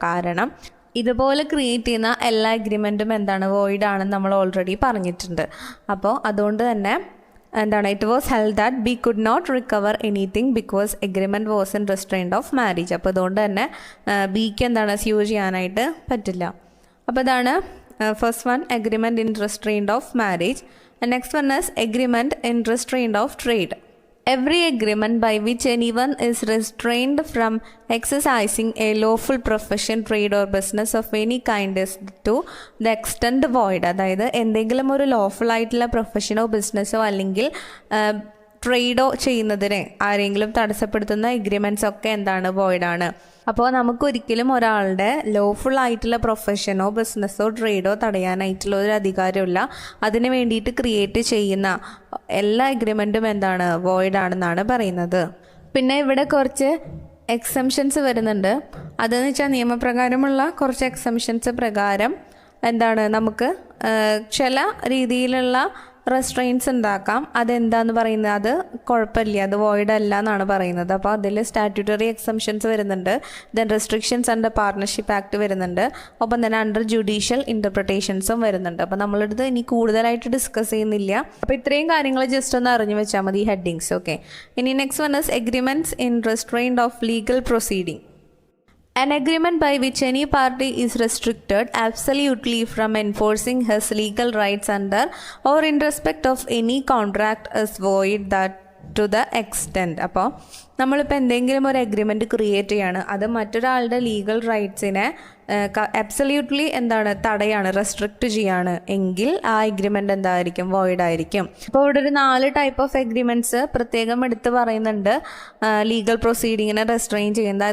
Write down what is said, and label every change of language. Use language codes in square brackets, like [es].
[ml] കാരണം ഇതുപോലെ ക്രിയേറ്റ് ചെയ്യുന്ന എല്ലാ അഗ്രിമെൻറ്റും എന്താണ്? വോയിഡ് ആണെന്ന് നമ്മൾ ഓൾറെഡി പറഞ്ഞിട്ടുണ്ട്. അപ്പോൾ അതുകൊണ്ട് തന്നെ എന്താണ്, [en] It was held that B could not recover anything because agreement was in restraint of marriage. [ml] അപ്പോൾ അതുകൊണ്ട് തന്നെ ബിക്ക് എന്താണ്, സ്യൂ ചെയ്യാനായിട്ട് പറ്റില്ല. അപ്പോൾ ഇതാണ് [en] First one, agreement in restraint of marriage. And next one is agreement in restraint of trade. Every agreement by which anyone is restrained from exercising a lawful profession, trade or business of any kind is to the extent void. [ml] അതായത് എന്തെങ്കിലും ഒരു lawful ആയിട്ടുള്ള പ്രൊഫഷനോ ബിസിനസ്സോ അല്ലെങ്കിൽ ട്രേഡോ ചെയ്യുന്നതിനെ ആരെങ്കിലും തടസ്സപ്പെടുത്തുന്ന agreements ഒക്കെ എന്താണ്? വോയിഡാണ്. അപ്പോൾ നമുക്കൊരിക്കലും ഒരാളുടെ ലോഫുൾ ആയിട്ടുള്ള പ്രൊഫഷനോ ബിസിനസ്സോ ട്രേഡോ തടയാനായിട്ടുള്ള ഒരു അധികാരമില്ല. അതിന് വേണ്ടിയിട്ട് ക്രിയേറ്റ് ചെയ്യുന്ന എല്ലാ എഗ്രിമെൻറ്റും എന്താണ്? വോയിഡ് ആണെന്നാണ് പറയുന്നത്. പിന്നെ ഇവിടെ കുറച്ച് എക്സംഷൻസ് വരുന്നുണ്ട്. അതെന്ന് വെച്ചാൽ നിയമപ്രകാരമുള്ള കുറച്ച് എക്സംഷൻസ് പ്രകാരം എന്താണ്, നമുക്ക് ചില രീതിയിലുള്ള റെസ്ട്രെയിൻസ് ഉണ്ടാക്കാം. അതെന്താന്ന് പറയുന്നത്, അത് കുഴപ്പമില്ല, അത് വോയിഡ് അല്ല എന്നാണ് പറയുന്നത്. അപ്പോൾ അതിൽ സ്റ്റാറ്റ്യൂട്ടറി എക്സംഷൻസ് വരുന്നുണ്ട്, [en] then restrictions under partnership act [ml] വരുന്നുണ്ട്, ഒപ്പം തന്നെ അണ്ടർ ജുഡീഷ്യൽ ഇൻ്റർപ്രിട്ടേഷൻസും വരുന്നുണ്ട്. അപ്പോൾ നമ്മളിത് ഇനി കൂടുതലായിട്ട് ഡിസ്കസ് ചെയ്യുന്നില്ല. അപ്പോൾ ഇത്രയും കാര്യങ്ങൾ ജസ്റ്റ് ഒന്ന് അറിഞ്ഞു വെച്ചാൽ മതി, ഹെഡിങ്സ്. [en] Okay, ഇനി next one is agreements in restrained of legal proceeding. An agreement by which any party is restricted absolutely from enforcing his legal rights under or in respect of any contract is void that to the extent. [ml] അപ്പോൾ നമ്മളിപ്പോൾ എന്തെങ്കിലും ഒരു agreement create ചെയ്യാണ്, അത് മറ്റൊരാളുടെ legal റൈറ്റ്സിനെ absolutely തടയാണ്, restrict ചെയ്യാണ് എങ്കിൽ ആ എഗ്രിമെൻ്റ് എന്തായിരിക്കും, വോയിഡ് ആയിരിക്കും. അപ്പോൾ ഇവിടെ ഒരു 4 ടൈപ്പ് ഓഫ് എഗ്രിമെൻറ്റ്സ് പ്രത്യേകം എടുത്ത് പറയുന്നുണ്ട് ലീഗൽ പ്രൊസീഡിങ്ങിനെ റെസ്ട്രെയിൻ ചെയ്യുന്നത്.